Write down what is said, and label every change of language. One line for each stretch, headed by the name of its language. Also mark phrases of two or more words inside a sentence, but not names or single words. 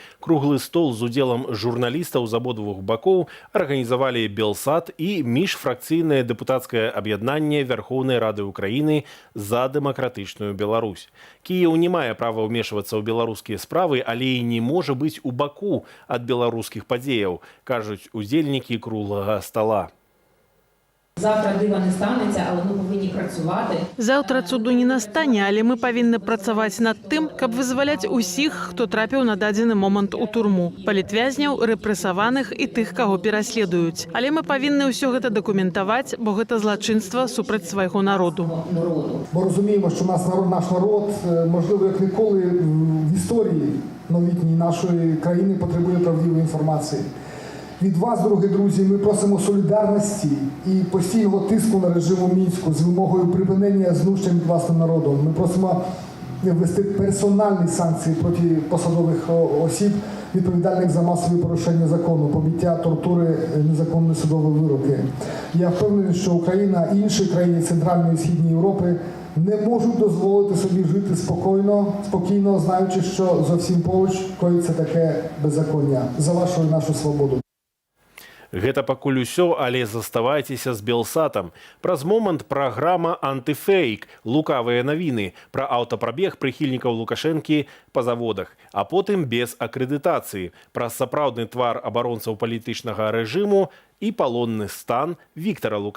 Belarusian: Круглы стол з удзелам журналістаў з абодвух бакоў арганізавалі Белсат і міжфракцыйнае дэпутацкае аб'яднанне Вярхоўнай Рады Украіны за дэмакратычную Беларусь. Кіеў не мае права ўмешвацца ў беларускія справы, але і не можа быць у баку ад беларускіх падзеяў, кажуць удзельнікі круглага стала.
Ukrainian: Завтра дива не станеться, але ми повинні працювати.
Belarusian: Заўтра цуду не настане, але мы павінны працаваць над тым, каб вызваляць усіх, хто трапіў на дадзены момант у турму. Палітвязняў, рэпрэсаваных і тых, каго пераследуюць. Але мы павінны ўсё гэта дакументаваць, бо гэта злачынства супраць свайго народу.
Ukrainian: Бо розуміємо, що наш народ, можливо, як ніколи в історії новітній нашої країни потребує правдивої інформації. Від вас, дорогі друзі, ми просимо солідарності і постійного тиску на режиму Мінську з вимогою припинення знущань над власним народом. Ми просимо ввести персональні санкції проти посадових осіб, відповідальних за масові порушення закону, побиття, тортури, незаконні судові вироки. Я впевнений, що Україна і інші країни Центральної і Східної Європи не можуть дозволити собі жити спокійно, знаючи, що зовсім поруч коїться таке беззаконня. За вашу і нашу свободу.
Belarusian: Гэта пакуль усё, але заставайцеся з Белсатам. Праз момант праграма «Антыфейк» – лукавыя навіны пра аўтапрабег прыхільнікаў Лукашэнкі па заводах, а потым без акрэдытацыі, праз сапраўдны твар абаронцаў палітычнага рэжыму і палонны стан Віктара Лукашэнкі.